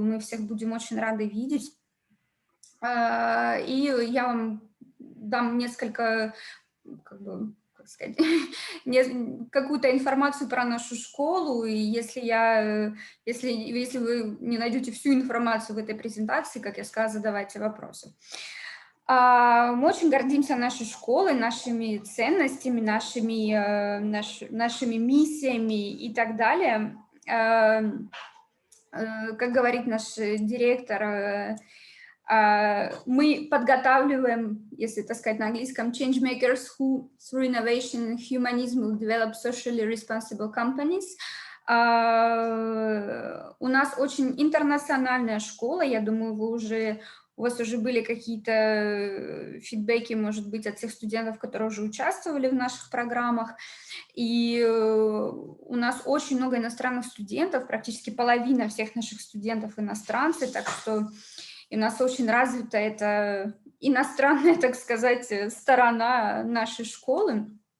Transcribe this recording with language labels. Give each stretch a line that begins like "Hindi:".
Russian: Мы всех будем очень рады видеть. И я вам дам несколько, как сказать, какую-то информацию про нашу школу, и если вы не найдете всю информацию в этой презентации, как я сказала, задавайте вопросы. Мы очень гордимся нашей школой, нашими ценностями, нашими миссиями и так далее. Как говорит наш директор, мы подготавливаем, если так сказать на английском,
English: change makers who through innovation and humanism will develop socially responsible companies.
Russian: У нас очень интернациональная школа, я думаю, у вас уже были какие-то фидбэки, может быть, от тех студентов, которые уже участвовали в наших программах. И у нас очень много иностранных студентов, практически половина всех наших студентов иностранцы, так что у нас очень развита эта иностранная, так сказать, сторона нашей школы.